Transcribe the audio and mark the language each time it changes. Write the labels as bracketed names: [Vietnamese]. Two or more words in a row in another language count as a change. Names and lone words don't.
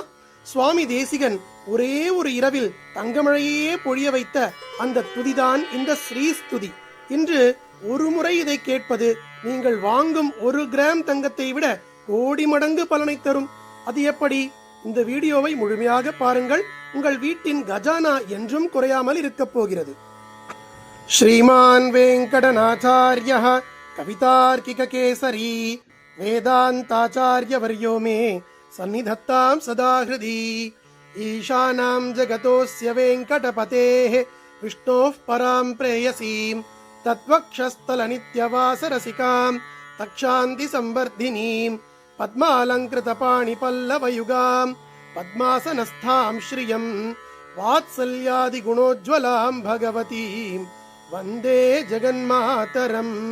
[Tamil] சுவாமி தேசிகன் ஒரே ஒரு இரவில் தங்கமழையே பொழிய வைத்த அந்த துதிதான் இந்த ஸ்ரீஸ்துதி. இன்று ஒரு முறை இதை கேட்பது நீங்கள் வாங்கும் 1 கிராம் தங்கத்தை விட கோடி மடங்கு பலனை தரும். அது எப்படி? இந்த வீடியோவை முழுமையாக பாருங்கள். உங்கள் வீட்டின் கஜானா என்றும் குறையாமல் இருக்கப் போகிறது. [Sanskrit] श्रीमान् वेंकटनाथार्यः कवितार्किककेसरी वेदान्ताचार्यवर्यो मे सन्निधत्तां सदा हृदि। ईशानां जगतोऽस्य वेंकटपतेः विष्णोः परां प्रेयसीं तत्वक्षस्थलनित्यवासरसिकां तक्षान्तिसंवर्धिनीं पद्मालङ्कृतपाणिपल्लवयुगां पद्मासनस्थां श्रियं वात्सल्यादिगुणोज्ज्वलां भगवतीं वन्दे जगन्मातरम्।